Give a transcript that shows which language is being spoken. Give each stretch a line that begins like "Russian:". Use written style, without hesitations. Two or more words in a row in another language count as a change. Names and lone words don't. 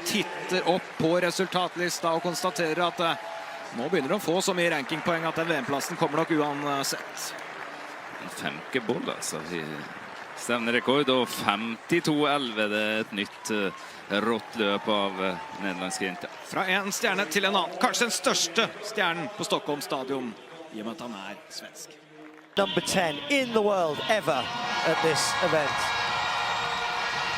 Norwegian: Titter opp på resultatlista og konstaterer at nå begynner de å få så mye rankingpoeng at den VM-plassen kommer nok uansett. Femke Bol, altså. Stevnerekord og 52-11. Det er et nytt rått løp av nederlandske jenter. Fra en stjerne til en annen. Kanskje den største stjernen på Stockholm stadion, i og med at han er svensk.
English: Number 10 in the world ever at this event.